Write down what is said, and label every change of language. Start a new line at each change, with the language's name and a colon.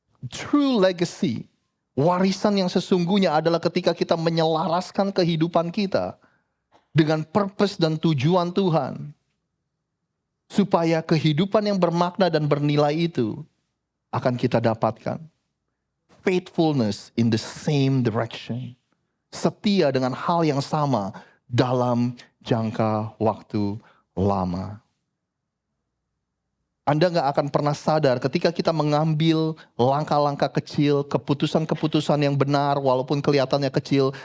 English: true legacy,
Indonesian: warisan yang sesungguhnya adalah ketika kita menyelaraskan kehidupan kita dengan purpose dan tujuan Tuhan. Supaya kehidupan yang bermakna dan bernilai itu akan kita dapatkan.
English: Faithfulness in the same direction.
Indonesian: Setia dengan hal yang sama dalam jangka waktu lama. Anda gak akan pernah sadar ketika kita mengambil langkah-langkah kecil, keputusan-keputusan yang benar walaupun kelihatannya kecil.